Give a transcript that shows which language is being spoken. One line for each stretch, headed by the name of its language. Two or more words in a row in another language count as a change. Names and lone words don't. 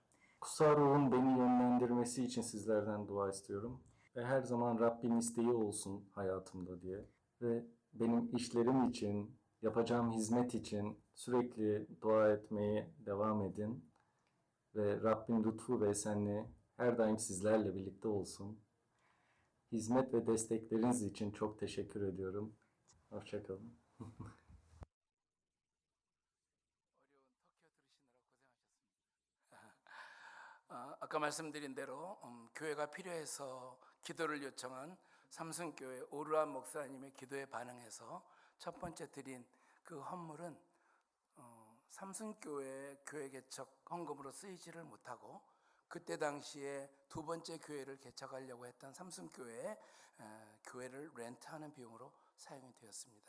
Turkish: Kutsal Ruh'un beni yönlendirmesi için sizlerden dua istiyorum ve her zaman Rabbin isteği olsun hayatımda diye ve benim işlerim için, yapacağım hizmet için sürekli dua etmeye devam edin ve Rabbin lütfu ve esenliği her daim sizlerle birlikte olsun. Hizmet ve destekleriniz için çok teşekkür ediyorum. Hoşça kalın.
Korean: 아까 말씀드린 대로 교회가 필요해서 기도를 요청한 삼순교회 오르안 목사님의 기도에 반응해서 첫 번째 드린 그 헌물은 삼순교회 교회 개척 헌금으로 쓰이지를 못하고 그때 당시에 두 번째 교회를 개척하려고 했던 삼순교회의 교회를 렌트하는 비용으로 사용이 되었습니다.